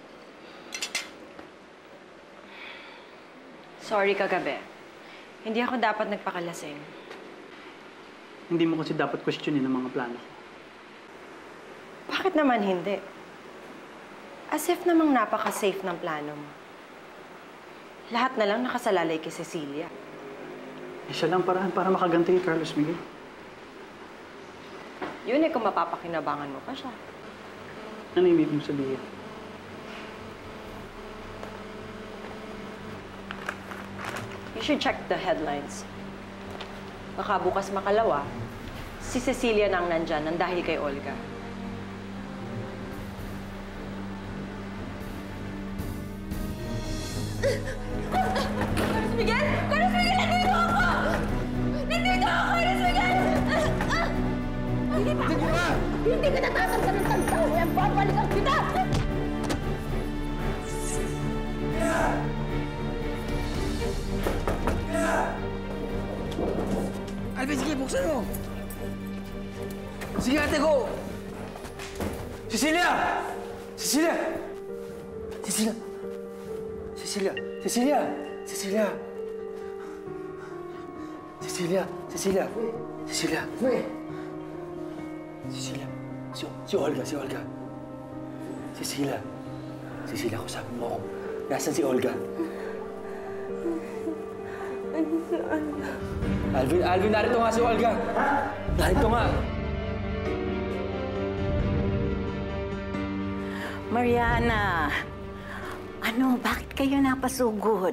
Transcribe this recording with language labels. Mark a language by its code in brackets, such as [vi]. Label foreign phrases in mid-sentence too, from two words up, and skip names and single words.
[tl] Sorry kagabi. Hindi ako dapat nagpakalasing. Hindi mo kasi dapat questionin ang mga plano ko. Bakit naman hindi? [en] As if [tl] namang napaka-safe ng plano mo. Lahat na lang nakasalalay kay Cecilia. Siya lang paraan para makaganti kay Carlos Miguel. Yun kung mapapakinabangan mo pa siya. Ano ibig mong sabihin? [en] You should check the headlines. [tl] Baka bukas makalawa, si Cecilia na ang nandyan nang dahil kay Olga. Carlos Miguel! Carlos Miguel! Nandito ako! Nandito ako! Carlos Miguel! Hindi pa! Hindi ka natatakot ng tagtaw! Yan, babalikan kita! Alvin, sige, buksan mo! Sige, ate, go! Cecilia! Cecilia! Cecilia! Cecilia! Cecilia! Cecilia! Cecilia! Cecilia! Cecilia! Cecilia! Si Olga, si Olga. Cecilia! Cecilia, kusapin mo ako. Nasaan si Olga? Alvin, narito nga si Olga. Narito nga. Mariana, ano, bakit kayo napasugod?